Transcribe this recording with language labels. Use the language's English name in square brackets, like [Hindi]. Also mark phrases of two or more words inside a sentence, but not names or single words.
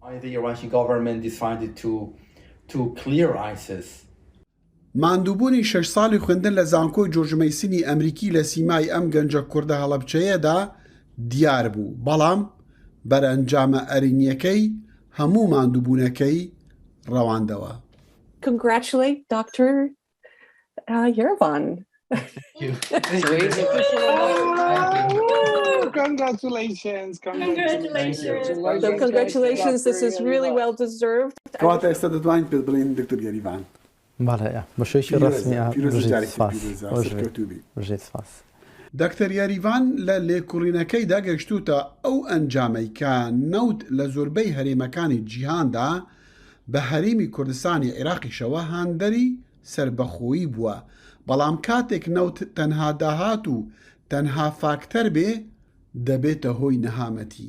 [Central Kurdish] ماندووبوونی 6 ساڵی خوێندن لە زانکۆی جۆرجمەیسینی ئەمریکی لە سیمای ئەم گەنجە کوردە هەڵەبچەیەدا دیار بوو، بەڵام بەرئەنجامە ئەرینیەکەی هەموو ماندووبوونەکەی ڕەواندەوە. [English] Congratulate Dr. Yerevan. Congratulations. So congratulations, this is really well deserved. [Central Kurdish] کەواتە ئێستا دەتوانین پێت بڵێن دکتۆر یاریڤان. بەڵێ بەشێکی ڕسمیە دکتۆر یاریڤان لە لێکوڕینەکەیدا گەشتوتە ئەو ئەنجامەی کە نەوت لە زۆربەی هەرێمەکانی جیهاندا بە هەرێمی کوردستانی عێراقیشەوە هاندەری سربەخۆیی بووە، بەڵام کاتێک نەوت تەنها داهات و تەنها فاکتەر بێ دەبێتە هۆی نەهامەتی.